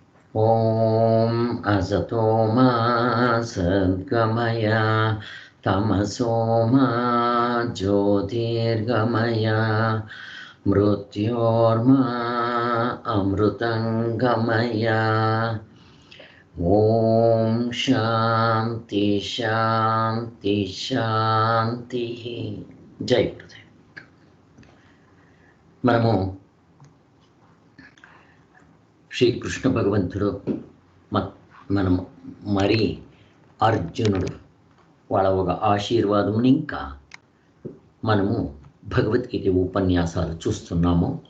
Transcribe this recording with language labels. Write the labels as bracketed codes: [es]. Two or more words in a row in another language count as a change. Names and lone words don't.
[sa] ॐ असतो मा सद्गमय तमसो मा ज्योतिर्गमय मृत्योर्मा अमृतङ्गमय। ॐ शान्ति शान्ति शान्तिः। जय गुरुदेव। [te] మనము శ్రీకృష్ణ భగవంతుడు మనం మరి అర్జునుడు వాళ్ళ ఒక ఆశీర్వాదముని ఇంకా మనము భగవద్గీత ఉపన్యాసాలు చూస్తున్నాము.